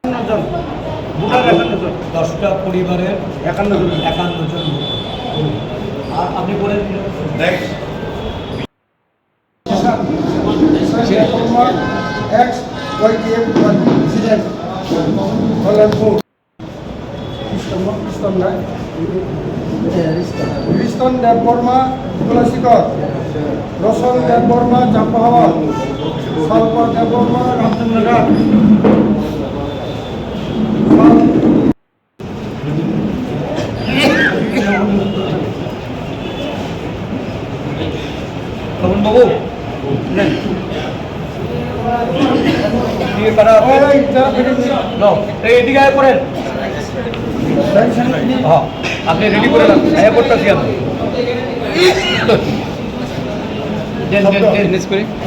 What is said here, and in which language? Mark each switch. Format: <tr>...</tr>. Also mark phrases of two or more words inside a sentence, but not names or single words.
<bn>জন ভোটার 51 জন, 10টা পরিবারের 51 জন। 51 জন আর আপনি বলেন নেক্সট</bn> <en>ex YTM president Kollanpur Riston Dev Burma Kulasikor Roshan Dev Burma Champahawa Salpa Dev Burma Ramchandnagar</en> <bn>তখন বাবু দিয়ে কারা এদিকে আয় করেন হ্যাঁ আপনি রেডি করে রাখুন আয়া করতেছি আমি করি</bn>